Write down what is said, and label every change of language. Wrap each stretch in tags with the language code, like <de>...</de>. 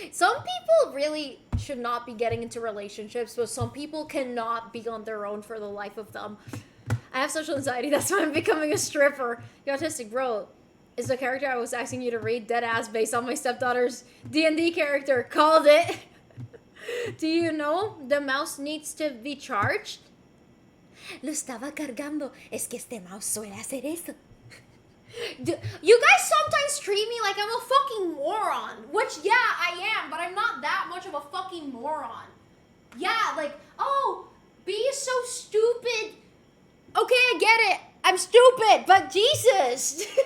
<en>Some people really should not be getting into relationships, but some people cannot be on their own for the life of them. I have social anxiety, that's why I'm becoming a stripper. The autistic bro is the character I was asking you to read, dead ass, based on my stepdaughter's D&D character. Called it. Do you know the mouse needs to be charged?</en> <es>Lo estaba cargando. Es que este mouse suele hacer eso.</es> <en>You guys sometimes treat me like I'm a fucking moron. Which, yeah, I am, but I'm not that much of a fucking moron. Yeah, like, oh, B is so stupid. Okay, I get it. I'm stupid, but Jesus.</en>